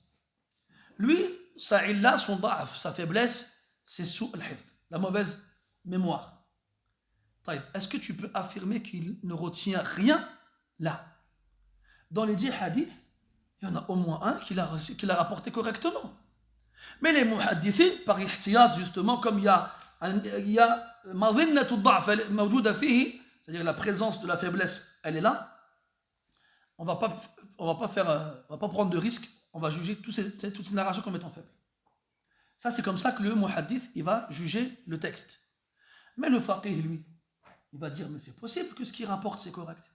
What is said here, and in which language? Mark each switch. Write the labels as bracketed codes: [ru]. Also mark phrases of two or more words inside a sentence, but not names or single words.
[fr] Lui, sa illa, son da'af, sa faiblesse, c'est sous al-hifd, la mauvaise mémoire. Est-ce que tu peux affirmer qu'il ne retient rien là? Dans les 10 hadiths, il y en a au moins un qui l'a rapporté correctement. Mais les muhaddithin, par ihtiyat justement, comme il y a [ar] مظنة الضعف موجودة فيه, [fr] c'est-à-dire la présence de la faiblesse, elle est là, on va pas prendre de risques, on va juger toutes ces narrations comme étant faibles. Ça, c'est comme ça que le muhaddith, il va juger le texte. Mais le faqih, lui, il va dire, mais c'est possible que ce qu'il rapporte, c'est correct.